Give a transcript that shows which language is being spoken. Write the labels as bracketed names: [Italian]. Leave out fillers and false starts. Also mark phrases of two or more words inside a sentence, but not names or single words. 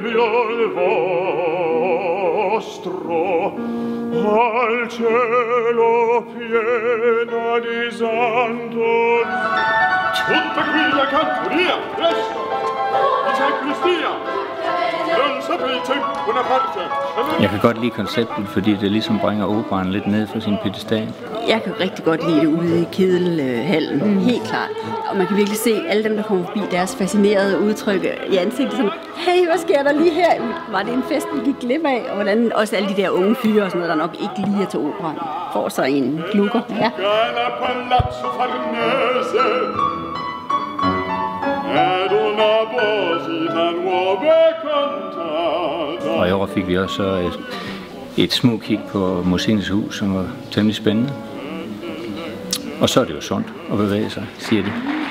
[Italian] figliol vostro, al cielo piena di santos. Tutta qui la cantoria, presto! I sacristia! Non sapete una parte. [Danish] Jeg kan godt lide konceptet, fordi det ligesom bringer operaen lidt ned fra sin pedestal. Jeg kan rigtig godt lide det ude i Kedelhallen, helt klart. Og man kan virkelig se alle dem, der kommer forbi, deres fascinerede udtryk i ansigtet. Sådan, hey, hvad sker der lige her? Var det en fest, vi gik glip af? Og hvordan også alle de der unge fyre og sådan noget, der nok ikke lige er til operaen, får sig en klukker. Ja. Og i år fik vi også et små kig på Musikens Hus, som var temmelig spændende. Og så er det jo sundt at bevæge sig, siger de.